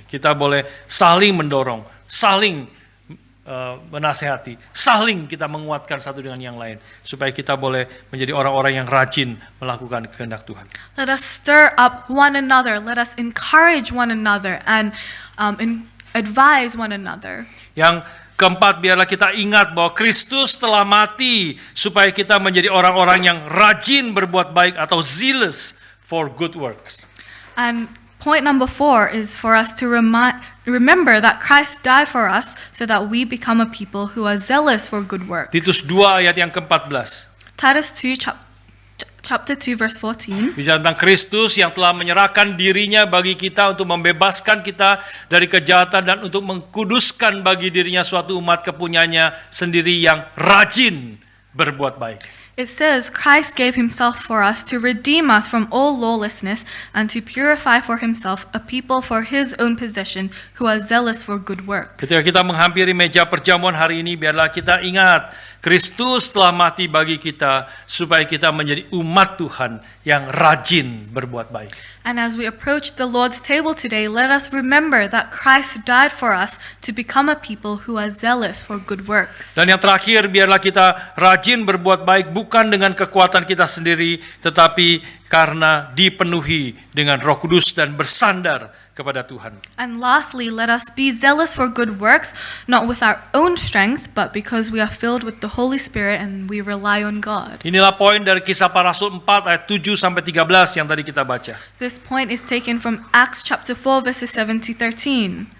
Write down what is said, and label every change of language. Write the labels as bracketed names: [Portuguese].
[Indonesian] Kita boleh saling mendorong, saling menasehati, saling kita menguatkan satu dengan yang lain, supaya kita boleh menjadi orang-orang yang rajin melakukan kehendak Tuhan. [English] Let us stir up one another. Let us encourage one another and advise one another. [Indonesian] Yang keempat, biarlah kita ingat bahwa Kristus telah mati supaya kita menjadi orang-orang yang rajin berbuat baik atau [English] zealous for good works. And point number 4 is for us to remember that Christ died for us so that we become a people who are zealous for good works. [Indonesian] Titus 2 ayat yang ke-14. [English] Titus 2 chapter 2 verse 14. [Indonesian] Bicara tentang Kristus yang telah menyerahkan dirinya bagi kita untuk membebaskan kita dari kejahatan dan untuk mengkuduskan bagi dirinya suatu umat kepunyaannya sendiri yang rajin berbuat baik. [English] It says, Christ gave himself for us to redeem us from all lawlessness and to purify for himself a people for his own possession who are zealous for good works. [Indonesian] Ketika kita menghampiri meja perjamuan hari ini, biarlah kita ingat Kristus telah mati bagi kita supaya kita menjadi umat Tuhan yang rajin berbuat baik. [English] And as we approach the Lord's table today, let us remember that Christ died for us to become a people who are zealous for good works. [Indonesian] Dan yang terakhir, biarlah kita rajin berbuat baik bukan dengan kekuatan kita sendiri, tetapi karena dipenuhi dengan Roh Kudus dan bersandar kepada Tuhan. [English] And lastly, let us be zealous for good works, not with our own strength, but because we are filled with the Holy Spirit and we rely on God. [Indonesian] Inilah poin dari Kisah Para Rasul 4 ayat 7 sampai 13 yang tadi kita baca. [English] This point is taken from Acts chapter 4 verses 7 to 13.